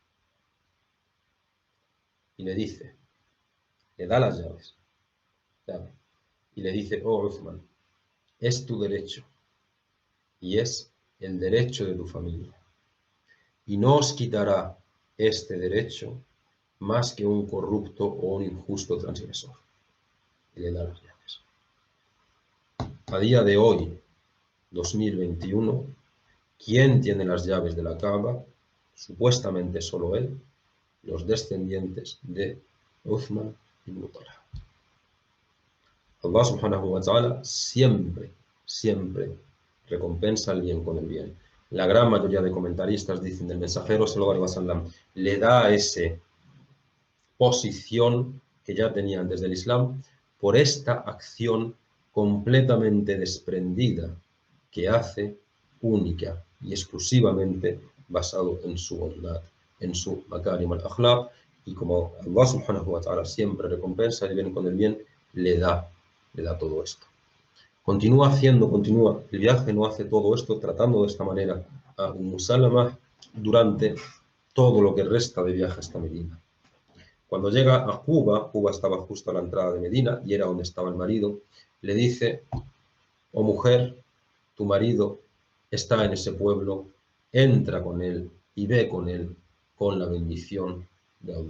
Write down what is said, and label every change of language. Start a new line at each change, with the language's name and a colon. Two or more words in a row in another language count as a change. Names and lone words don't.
Spanish: Y le dice, le da las llaves, y le dice: oh Uthman, es tu derecho y es el derecho de tu familia, y no os quitará este derecho más que un corrupto o un injusto transgresor. Y le da las llaves. A día de hoy, 2021, ¿quién tiene las llaves de la Kaaba? Supuestamente solo él, los descendientes de Uthman ibn Talha. Allah
Arabic: سبحانه وتعالى
Spanish: siempre recompensa el bien con el bien. La gran mayoría de comentaristas dicen: del mensajero
Arabic: صلى الله عليه وسلم
Spanish: le da esa posición que ya tenía antes del Islam por esta acción completamente desprendida que hace, única y exclusivamente basado en su bondad, en su
Arabic: مكارم الأخلاق,
Spanish: y como Allah
Arabic: سبحانه وتعالى
Spanish: siempre recompensa el bien con el bien, le da todo esto. Continúa el viaje, no hace todo esto tratando de esta manera a Salama durante todo lo que resta de viaje hasta Medina. Cuando llega a Cuba estaba justo a la entrada de Medina y era donde estaba el marido, le dice: oh mujer, tu marido está en ese pueblo, entra con él y ve con él con la bendición de Allah.